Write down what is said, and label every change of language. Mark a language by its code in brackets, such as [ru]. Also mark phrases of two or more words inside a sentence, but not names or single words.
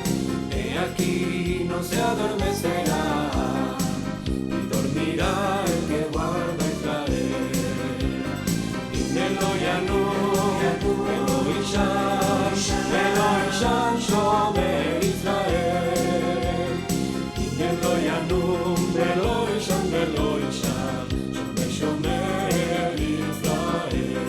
[es] He aquí no se adormecerá, ni dormirá el que guarda a Israel. [he] הנה לא ינום, ולא יישן, שומר ישראל. הנה לא ינום, ולא יישן, שומר ישראל.